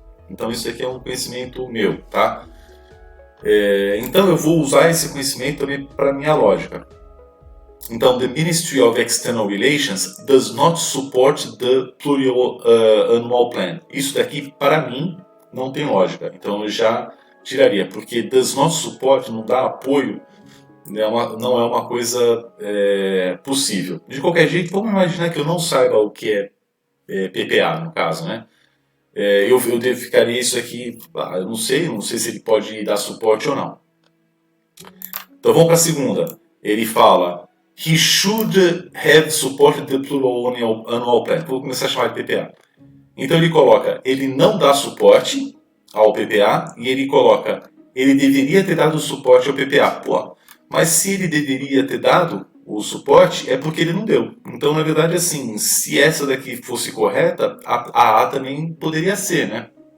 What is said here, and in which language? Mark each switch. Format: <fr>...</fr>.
<pt>Então isso aqui é um conhecimento meu, tá? Então eu vou usar esse conhecimento também para minha lógica. Então,</pt> <en>the Ministry of External Relations does not support the Pluriannual Plan.</en> <pt>Isso daqui, para mim, não tem lógica. Então, eu já tiraria, porque</pt> <en>does not support</en> <pt>não dá apoio, não é uma coisa possível. De qualquer jeito, vamos imaginar que eu não saiba o que é PPA, no caso, né? Eu verificaria isso aqui, eu não sei se ele pode dar suporte ou não. Então vamos para a segunda. Ele fala:</pt> <en>He should have supported the plural annual plan.</en> <pt>Vou começar a chamar de PPA. Então ele coloca: ele não dá suporte ao PPA, e ele coloca: ele deveria ter dado suporte ao PPA. Pô, mas se ele deveria ter dado o suporte, é porque ele não deu. Então, na verdade, assim, se essa daqui fosse correta, a A também poderia ser, né?</pt>